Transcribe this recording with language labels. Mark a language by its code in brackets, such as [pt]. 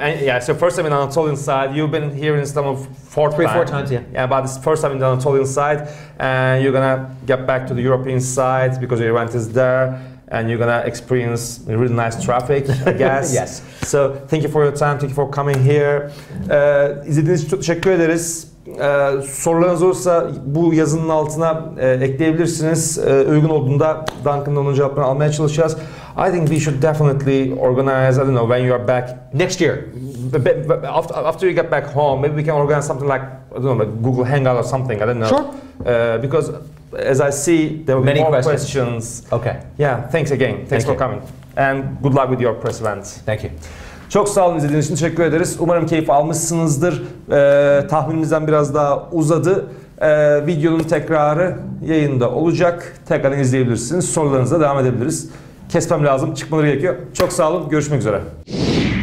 [en] Yeah, so first time in Anatolian side. You've been here in Istanbul four times, yeah. Yeah, but it's first time in the Anatolian side. And you're gonna get back to the European side because your event is there. And you're gonna experience really nice traffic, I guess. Yes. So thank you for your time, thank you for coming here. [tr] İzlediğiniz için çok teşekkür ederiz. Sorularınız olursa bu yazının altına ekleyebilirsiniz. Uygun olduğunda Duncan'dan onun cevaplarını almaya çalışacağız. [en] I think we should definitely organize, I don't know, when you are back. Next year. After you get back home, maybe we can organize something like, I don't know, like Google Hangout or something, I don't know. Sure. Because as I see, there will be more questions. Okay. Yeah, thanks again. Thanks for coming. And good luck with your press event. Thank you. [tr] Çok sağ olun, izlediğiniz için teşekkür ederiz. Umarım keyif almışsınızdır. Tahminimizden biraz daha uzadı. Videonun tekrarı yayında olacak. Tekrar izleyebilirsiniz. Sorularınıza devam edebiliriz. Kesmem lazım, çıkmaları gerekiyor. Çok sağ olun, görüşmek üzere.